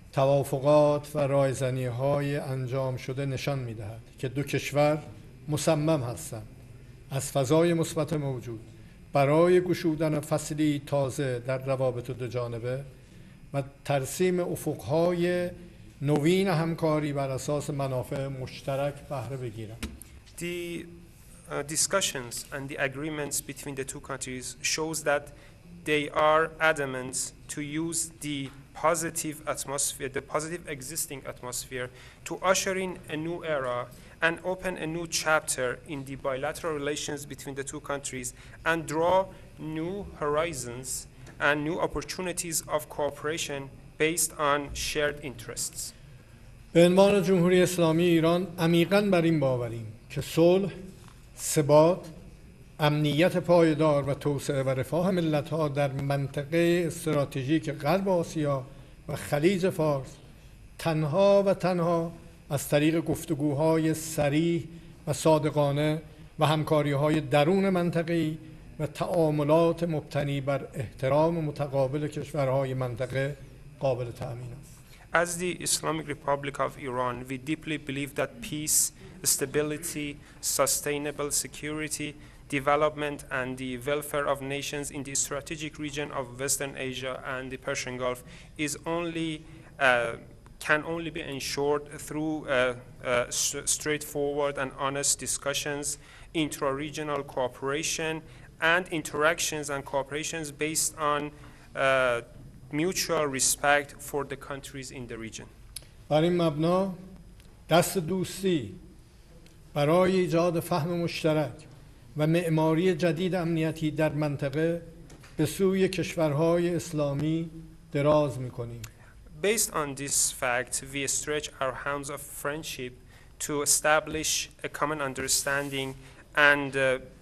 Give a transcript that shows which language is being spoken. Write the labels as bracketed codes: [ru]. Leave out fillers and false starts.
[fa] توافقات و رایزنی‌های انجام شده نشان می‌دهد که دو کشور مصمم هستند از فضای مثبت موجود برای گشودن فصلی تازه در روابط دو جانبه و ترسیم افق‌های نوین همکاری بر اساس منافع مشترک بهره بگیرند. [en] The discussions and the agreements between the two countries shows that they are adamant to use the positive atmosphere, the positive existing atmosphere, to usher in a new era and open a new chapter in the bilateral relations between the two countries and draw new horizons and new opportunities of cooperation based on shared interests. [fa] به عنوان جمهوری اسلامی ایران عمیقاً بر این باوریم که صلح، ثبات، امنیت پایدار و توسعه و رفاه ملت‌ها در منطقه استراتژیک غرب آسیا و خلیج فارس تنها از طریق گفتگوهای صریح و صادقانه و همکاری‌های درون منطقه‌ای و تعاملات مبتنی بر احترام متقابل کشورهای منطقه قابل تأمین است. [en] As the Islamic Republic of Iran, we deeply believe that peace, stability, sustainable security, development, and the welfare of nations in the strategic region of Western Asia and the Persian Gulf can only be ensured through straightforward and honest discussions, intra-regional cooperation, and interactions and cooperations based on mutual respect for the countries in the region. [fa] بر این مبنا دست دوستی برای ایجاد فهم مشترک و معماری جدید امنیتی در منطقه به سوی کشورهای اسلامی دراز می‌کنیم. [en] Based on this fact, we stretch our hands of friendship to establish a common understanding and